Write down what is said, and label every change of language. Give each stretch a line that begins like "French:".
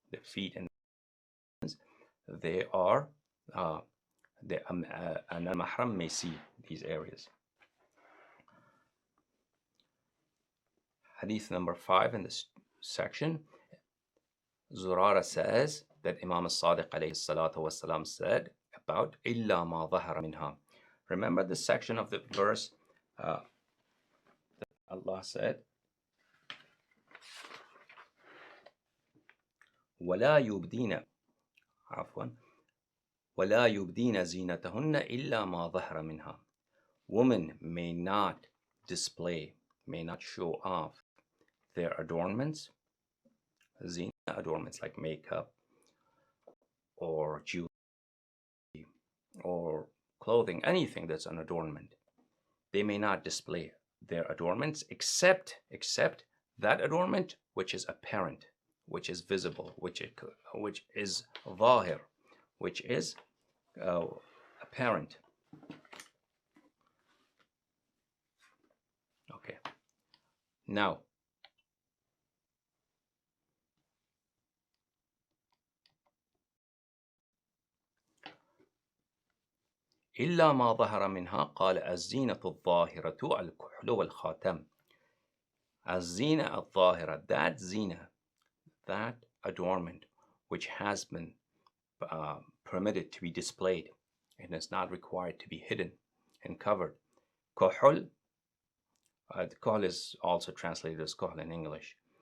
English: The feet and the hands, they are an al-mahram may see these areas. Hadith number 5 in this section, Zurara says that Imam al-Sadiq alayhi salatu wasalam said about
Arabic: إِلَّا مَا ظَهَرَ مِنْهَا.
English: Remember the section of the verse that Allah said,
Arabic: وَلَا يُبْدِينَ عفوا وَلَا يُبْدِينَ زِينَتَهُنَّ إِلَّا مَا ظَهَرَ مِنْهَا.
English: Women may not display, may not show off their adornments, zina, adornments like makeup or jewelry or clothing, anything that's an adornment. They may not display their adornments except that adornment which is apparent, which is visible, which is zahir, which is apparent. Okay. Now,
Arabic: إلا ما ظهر منها قال الزينة الظاهرة الكحل والخاتم. الزينة الظاهرة,
English: that zina, that adornment which has been permitted to be displayed and is not required to be hidden and covered. Kuhul, kuhl is also translated as kuhl in English.